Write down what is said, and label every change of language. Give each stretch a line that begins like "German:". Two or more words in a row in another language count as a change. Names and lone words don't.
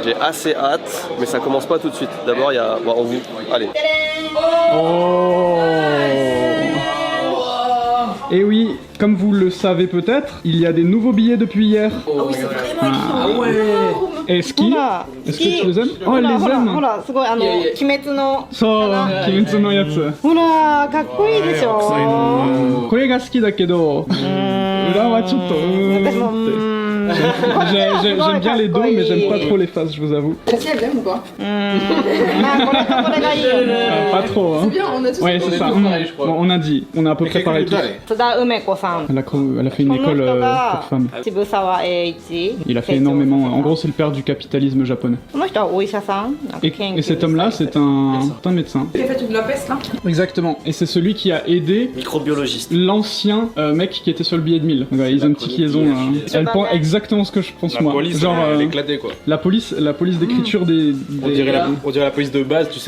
French: J'ai assez hâte, mais ça commence pas tout de suite. D'abord, il y a... Bon, on vous... Allez. Oh. Et oui, comme vous le savez peut-être, il y a des nouveaux billets depuis hier. Est-ce que tu les aimes? Oh, elle les aime.
Japanese: ほらすごいいやいや鬼滅のそう、鬼滅のやつ。ほらかっこいいでしょこれが好きだけど、裏はちょっと私もって。
French: J'aime bien les dos, mais j'aime pas trop les faces, je vous avoue. Si elle l'aime ou pas Pas trop, hein. C'est bien, on a tous. Ouais, c'est ça. Bon, on a dit, on est à peu près pareil tous.
Japanese: 津田梅子さん。
French: Elle a fait une école pour femmes.
Japanese: 渋沢栄一。
French: Il a fait énormément. En gros, c'est le père du capitalisme japonais.
Japanese: この人はお医者さん。
French: Et cet homme-là, c'est un médecin. Il a fait de la peste là. Exactement. Et c'est celui qui a aidé Microbiologiste. l'ancien mec qui était sur le billet de 1000. Donc, voilà, ils ont une petite liaison. Elle pense exactement ce que je pense moi. Genre, elle est éclatée quoi. la police d'écriture des. On dirait la police de base, tu sais.